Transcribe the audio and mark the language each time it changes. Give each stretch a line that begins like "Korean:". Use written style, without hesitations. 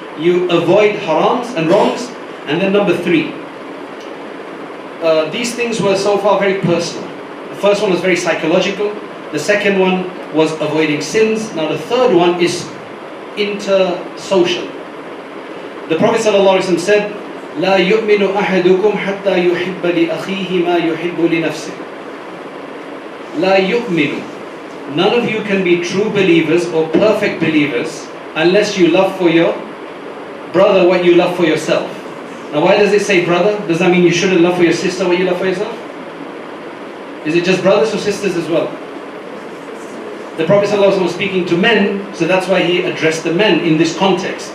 English: You avoid harams and wrongs. And then number 3. These things were so far very personal. The first one was very psychological. The second one was avoiding sins. Now the third one is intersocial. The Prophet ﷺ said,
Arabic: لا يؤمن أحدكم حتى يحب لأخيه ما يحب لنفسه. لا يؤمن.
English: None of you can be true believers or perfect believers unless you love for your brother what you love for yourself. Now why does it say brother? Does that mean you shouldn't love for your sister what you love for yourself? Is it just brothers or sisters as well? The Prophet ﷺ was speaking to men, so that's why he addressed the men in this context.